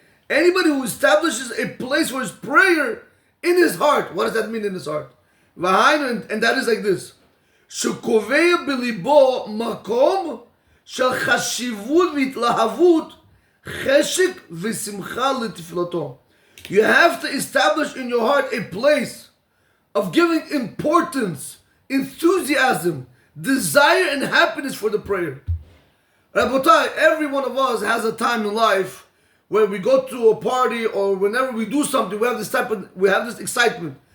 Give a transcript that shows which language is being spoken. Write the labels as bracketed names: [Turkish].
[English] Anybody who establishes a place for his prayer in his heart. What does that mean in his heart? And that is like this. [Hebrew] שקובע בליבו מקום של חשיבות והתלהבות, חשק ושמחה לתפילתו. [English] You have to establish in your heart a place of giving importance enthusiasm, desire, and happiness for the prayer. Rabotai, every one of us has a time in life where we go to a party or whenever we do something, we have this excitement.